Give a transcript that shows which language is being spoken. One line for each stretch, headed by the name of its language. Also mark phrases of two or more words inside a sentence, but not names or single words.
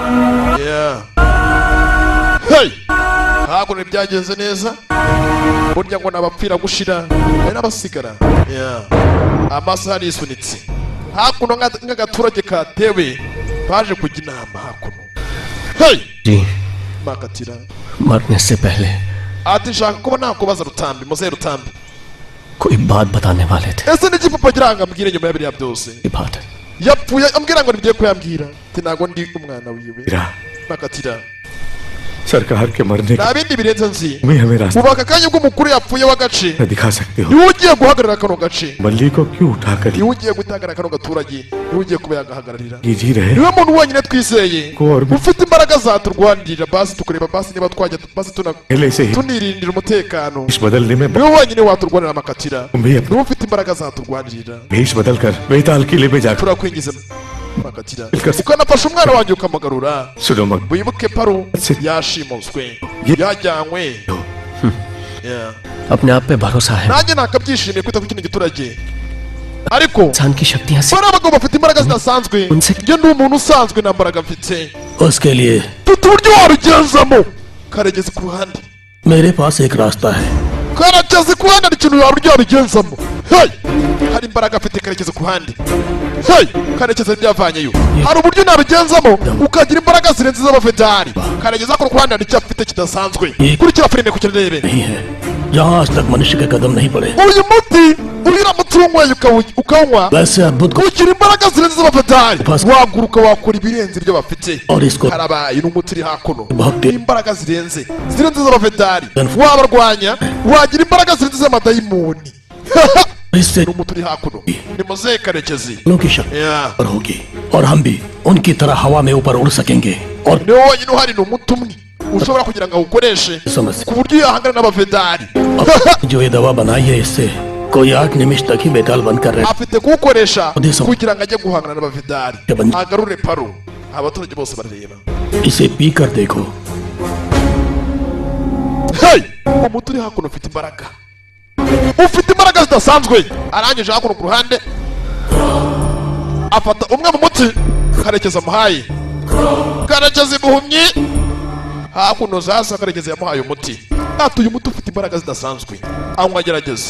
Kinyarwanda: Hey ntabwo ntibyagenze neza burya ngo nabapfira gushira ari n'abasigara. Amasaha arisunitse hakuno nk'agaturage katewe baje kujya inama hakuno. Hey Makatira
Hindi: मरने से पहले
Kinyarwanda: ati nshaka kuba nakubaza Rutambi muzehe Rutambi
Hindi: कोई बात बताने वाले थे.
Kinyarwanda: ese niki papa agira ngo ambwire nyuma ya biriya byose
Hindi: बात
Kinyarwanda: yapfuye ambwira ngo nibyo kuyambwira ati ntago ndi umwana wiwe. Makatira
Hindi: सरकार के मरने
Kinyarwanda: nta bindi birenze nzi
Hindi: में हमें रास्ता
Kinyarwanda: ubu aka kanya ubwo umukuru yapfuye w'agace
Hindi: दिखा सकते हो.
Kinyarwanda: niwe ugiye guhagarara kano gace
Hindi: बल्ली को क्यों उठाकर
Kinyarwanda: niwe ugiye guhagarara kano gaturage niwe ugiye kuba yagahagararira
Hindi: ये जी रहे
Kinyarwanda: niwe muntu wenyine twizeye Ko- ufite imbaraga zaturwanirira basi tukureba basi niba twajya basi
Hindi: पहले से ही
Kinyarwanda: tunirindira umutekano
Hindi: भेष बदलने में
Kinyarwanda: niwe wenyine waturwanira Makatira
Hindi: तुम भी अपना
Kinyarwanda: niwe ufite imbaraga zaturwanirira.
Hindi: भेष बदल कर बेताल किले में जाकर
Kinyarwanda: turakwingiza Makatira ukanafasha umwana wanjye ukamugarura.
Hindi: सुनो मग
Kinyarwanda: wibuke Paru yashimuswe yajyanywe.
Hindi: अपने आप पे भरोसा है.
Kinyarwanda: nanjye nakabyishimiye kwita ku kino giturage ariko
Hindi: इंसान की शक्तियां
Kinyarwanda: bari abagabo bafite imbaraga zidasanzwe njye ndi umuntu usanzwe nta mbaraga mfite.
Hindi: उसके लिए
Kinyarwanda: mfite uburyo warugenzamo. Karegezi ku ruhande
Hindi: मेरे पास एक रास्ता है.
Kinyarwanda: Karegezi ku ruhande hari ikintu uburyo warugenzamo. Hey hari imbaraga afite Karegezi ku ruhande. Hey Karegezi byavanyeyo hari uburyo nabigenzamo ukagira imbaraga zirenze iz'abafedari. Karegezi ku ruhande hari icyo afite kidasanzwe. Kurikira filime ku kirebe
Hindi: नहीं है जहाँ आज तक मनुष्य के कदम नहीं पड़े.
Kinyarwanda: uyu muti uramutse unyweye ukawunywa
Hindi: वैसे अद्भुत को
Kinyarwanda: ugira imbaraga zirenze iz'abafedari Pas- waguruka wakora ibirenze ibyo bafite.
Hindi: और इसको
Kinyarwanda: harabaye n'umuti uri hakuno Bhakti. imbaraga zirenze iz'abafedari Then- wabarwanya wagira imbaraga zirenze iz'amadayimoni.
Hindi: इससे
Kinyarwanda: n'umuti uri hakuno ni muzehe Karekezi.
Hindi: लोगों की शक्ति
English: Yeah.
Hindi: और होगी और हम भी उनकी तरह हवा में ऊपर उड़ सकेंगे और
Kinyarwanda: niwe wonyine uhari ni umuti umwe ushobora kugira ngo awukoreshe
Hindi: समझ
Kinyarwanda: ku buryo yahangana n'abafedari.
Hindi: जो ये दवा बनाई है इससे कोई 8 निमिष तक ही बेताल बनकर रहे.
Kinyarwanda: afite kuwukoresha Udesa- kugira ngo ajye guhangana n'abafedari Yaban- agarure Paru. abaturage bose barareba.
Hindi: इसे पी कर देखो.
Kinyarwanda: Hey umuti uri hakuno ufite imbaraga zidasanzwe. arangije hakuno ku ruhande afata umwe mu muti Karekezi amuhaye. Karekezi muhumyi hakuno sasa Karekezi yamuhaye umuti ati uyu muti ufite imbaraga zidasanzwe anywa agerageze.